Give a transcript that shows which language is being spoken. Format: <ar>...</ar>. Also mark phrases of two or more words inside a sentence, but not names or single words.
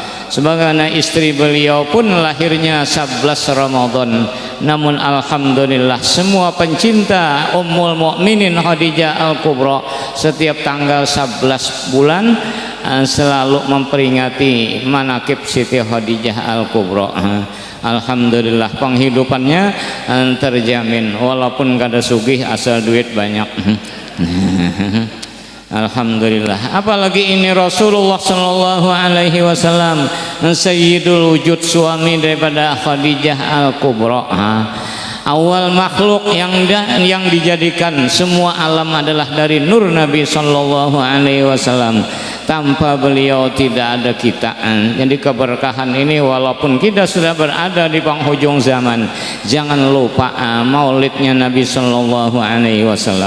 <id>Sebagaimana istri beliau pun lahirnya 11 Ramadan. Namun alhamdulillah semua pencinta Ummul Mukminin Khadijah Al-Kubra setiap tanggal 11 bulan selalu memperingati manaqib Siti Khadijah Al-Kubra. Alhamdulillah penghidupannya terjamin walaupun kada sugih asal duit banyak. Alhamdulillah. Apalagi ini Rasulullah</id> <ar>sallallahu alaihi wasallam sayyidul wujud,</ar> <id>suami daripada Khadijah Al-Kubra. Awal makhluk yang dijadikan semua alam adalah dari nur Nabi</id> <ar>sallallahu alaihi wasallam.</ar> <id>Tanpa beliau tidak ada kita. Jadi keberkahan ini walaupun kita sudah berada di penghujung zaman, jangan lupa maulidnya Nabi</id> <ar>sallallahu alaihi wasallam.</ar>